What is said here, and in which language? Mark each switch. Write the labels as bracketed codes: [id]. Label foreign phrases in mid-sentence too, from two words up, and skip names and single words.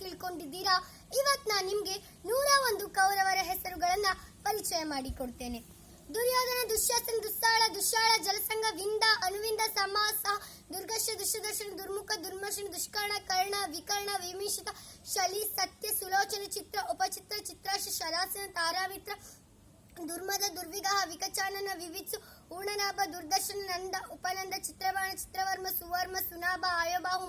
[kn] ಅಂದುಕೊಂಡಿದ್ದೀರಾ? ಇವತ್ತು ನಾನು ನಿಮ್ಗೆ 101 ಕೌರವರ ಹೆಸರುಗಳನ್ನ ಪರಿಚಯ ಮಾಡಿಕೊಡ್ತೇನೆ. ದುರ್ಯೋಧನ, ದುಶ್ಯಾಸನ, ದುಸ್ಸಾಳ, ದುಶ್ಯಾಳ, ಜಲಸಂಗ, ವಿಂದ, ಅನುವಿಂದ, ಸಮಾಸ, ದುರ್ಗಶ, ದುಷ್ಟದರ್ಶನ, ದುರ್ಮುಖ, ದುರ್ಮರ್ಶನ, ದುಷ್ಕರ್ಣ, ಕರ್ಣ, ವಿಕರ್ಣ, ವಿಮೀಶಿತ, ಶಲಿ, ಸತ್ಯ, ಸುಲೋಚನ, ಚಿತ್ರ, ಉಪಚಿತ್ರ, ಚಿತ್ರಾಶ, ಶರಾಸನ, ತಾರಾಮಿತ್ರ, ದುರ್ಮದ, ದುರ್ವಿಗಾಹ, ವಿಕಚಾನನ, ವಿವಿತ್ಸು, ಊರ್ಣನಾಭ, ದುರ್ದರ್ಶನ, ನಂದ, ಉಪನಂದ, ಚಿತ್ರಬಾಣ, ಚಿತ್ರವರ್ಮ, ಸುವರ್ಮ, ಸುನಾಭ, ಆಯಬಾಹು,